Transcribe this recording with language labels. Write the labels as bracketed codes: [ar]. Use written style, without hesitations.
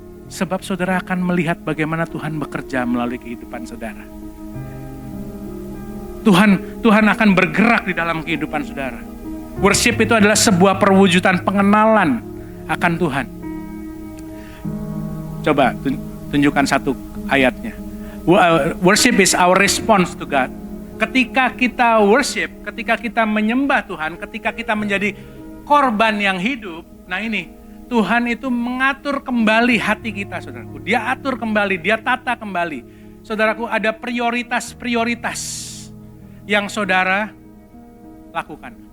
[id] Sebab saudara akan melihat bagaimana Tuhan bekerja melalui kehidupan saudara. Tuhan akan bergerak di dalam kehidupan saudara. Worship itu adalah sebuah perwujudan pengenalan akan Tuhan. Coba tunjukkan satu ayatnya. [en] Worship is our response to God. [id] Ketika kita worship, ketika kita menyembah Tuhan, ketika kita menjadi korban yang hidup, nah ini, Tuhan itu mengatur kembali hati kita, saudaraku. Dia atur kembali, dia tata kembali. Saudaraku, ada prioritas-prioritas yang saudara lakukan.